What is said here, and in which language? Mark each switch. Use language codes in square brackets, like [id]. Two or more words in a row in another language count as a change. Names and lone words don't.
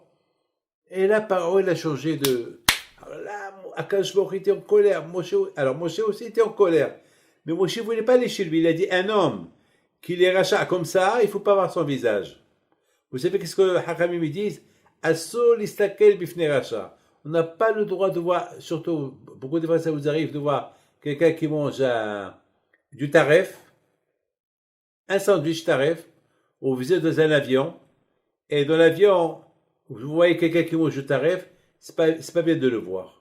[fr] Et là, Paro, il a changé de... Alors là, Akadosh Baruch Hu était en colère. Moshe aussi était en colère. Mais Moshe ne voulait pas aller chez lui. Il a dit, un homme qui les rachat comme ça, il ne faut pas voir son visage. Vous savez qu'est-ce que Hakamim me disent? [he] אסור להסתכל בפני רשע. [fr] On n'a pas le droit de voir, surtout, beaucoup de fois ça vous arrive de voir quelqu'un qui mange du taref, un sandwich taref, ou vous êtes dans un avion, et dans l'avion, vous voyez quelqu'un qui mange du taref, c'est pas bien de le voir.